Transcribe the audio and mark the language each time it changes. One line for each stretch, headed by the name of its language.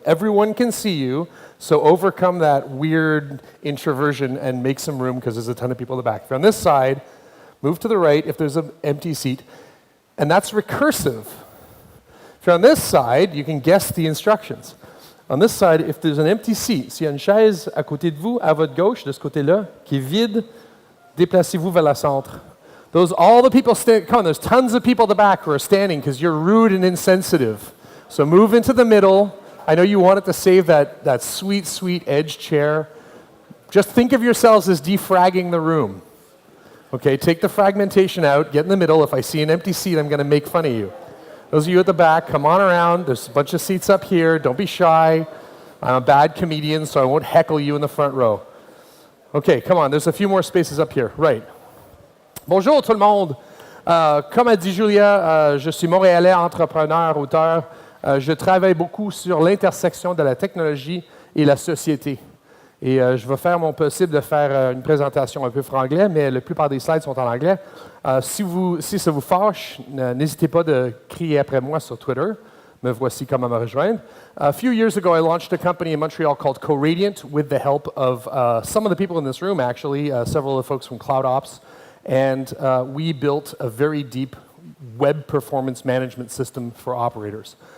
English: Everyone can see you, so overcome that weird introversion and make some room because there's a ton of people in the back. If you're on this side, move to the right if there's an empty seat, and that's recursive. If you're on this side, you can guess the instructions. On this side, if there's an empty seat,
French: s'il y a une chaise à côté de vous, à votre gauche, de ce côté-là, qui est vide, déplacez-vous vers le centre.
English: All the people come on, there's tons of people at the back who are standing because you're rude and insensitive. So move into the middle. I know you wanted to save that sweet, sweet edge chair. Just think of yourselves as defragging the room. Okay, take the fragmentation out, get in the middle. If I see an empty seat, I'm going to make fun of you. Those of you at the back, come on around. There's a bunch of seats up here. Don't be shy. I'm a bad comedian, so I won't heckle you in the front row. Okay, come on. There's a few more spaces up here.
French: Right. Bonjour tout le monde. Comme a dit Julia, je suis montréalais, entrepreneur, auteur. Je travaille beaucoup sur l'intersection de la technologie et la société. Et je vais faire mon possible de faire une présentation un peu franglais, mais la plupart des slides sont en anglais. Si ça vous fâche, n'hésitez pas de crier après moi sur Twitter. Me voici comment me rejoindre.
English: A few years ago, I launched a company in Montreal called Coradiant with the help of some of the people in this room, actually, several of the folks from CloudOps. And we built a very deep web performance management system for operators.